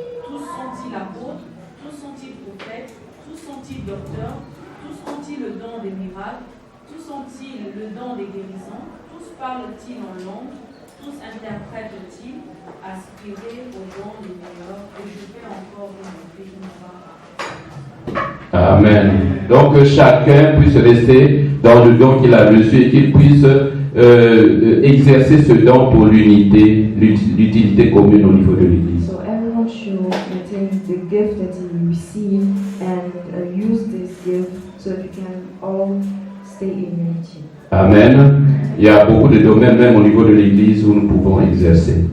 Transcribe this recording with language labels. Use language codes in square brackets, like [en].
[fr] Tous sont-ils apôtres, tous sont-ils prophètes, tous sont-ils docteurs, tous ont-ils le don des miracles, tous ont-ils le don des guérisons, tous parlent-ils en langue, tous interprètent-ils, aspirez au don des meilleurs, et je vais encore vous montrer une fois. Amen. Donc que chacun puisse rester dans le don qu'il a reçu et qu'il puisse exercer ce don pour l'utilité commune au niveau de l'Église. [en] So everyone should maintain the gift that he received and use this gift so that we can all stay in unity. Amen. [fr] Il y a beaucoup de domaines même au niveau de l'Église où nous pouvons exercer.